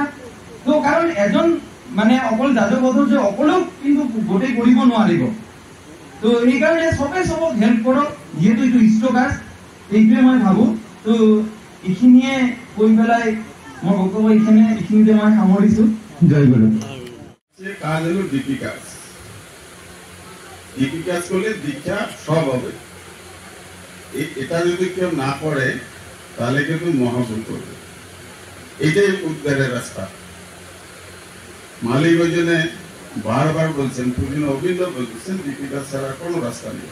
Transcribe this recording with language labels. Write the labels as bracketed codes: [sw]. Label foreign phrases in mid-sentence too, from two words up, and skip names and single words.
[as] তো কাৰণ এজন মানে অকল যাজক অধৈৰ্য অকলেও কিন্তু গোটেই কৰিব নোৱাৰিব। তো সেইকাৰণে চবে চবক হেল্প কৰক, যিহেতু এইটো ইষ্টকাজ, এইটোৱে মই ভাবো। তো এইখিনিয়ে কৈ পেলাই মই বক্তব্য এইখিনিতে মই সামৰিছো। জয় গুৰু। [bn] কাজ হলো ডিপি কাজ। ডিপি কাজ করলে দীক্ষা সব হবে। এটা যদি কেউ না করে তাহলে কিন্তু মহাভুল করবে। এটাই উদ্ধারের রাস্তা। মালিক ওই জন্য বারবার বলছেন, পূজন অভিন্ন বলতেছেন ডিপি কাজ ছাড়া কোনো রাস্তা নেই।